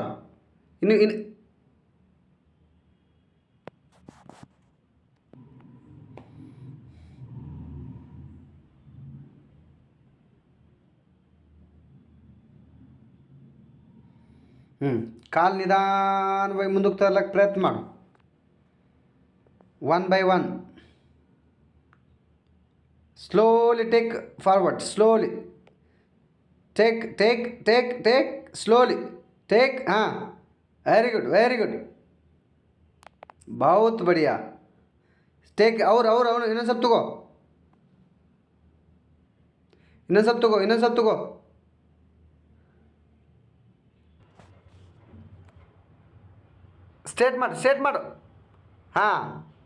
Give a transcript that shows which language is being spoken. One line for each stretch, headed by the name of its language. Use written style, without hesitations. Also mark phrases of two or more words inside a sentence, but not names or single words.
Kannada: ಇನ್ನು ಕಾಲು ನಿಧಾನವಾಗಿ ಮುಂದಕ್ಕೆ ತರ್ಲಿಕ್ಕೆ ಪ್ರಯತ್ನ ಮಾಡು.
English: 1 by 1. Slowly take forward. Slowly. Take. Slowly. Take. हाँ. Very good.
Hindi: बहुत बढ़िया. Take और इन्हें सब तको. इन्हें सब तको.
Kannada: ಸ್ಟ್ರೇಟ್ ಮಾಡು. ಹಾಂ,